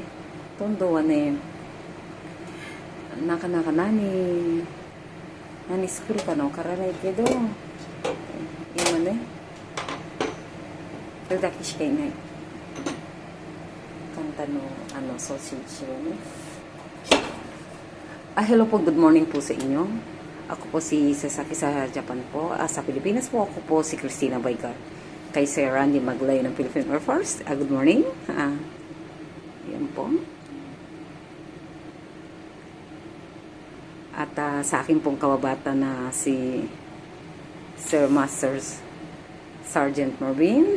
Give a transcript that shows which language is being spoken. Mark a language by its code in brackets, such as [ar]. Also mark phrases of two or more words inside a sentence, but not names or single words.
[ja] 今度はね、なかなか何作るかなわからないけど、今ね、それだけしかいない。簡単のソーセージをね。 [tl] Hello po, good morning po sa inyo. Ako po si Sasaki sa Japan po. Sa Pilipinas po, ako po si Christina Baygar. Kay Sir Randy Maglay ng Philippine Air Force. [en] Good morning. [tl] Yan po. At sa akin pong kababata na si Sir Masters Sergeant Marvin.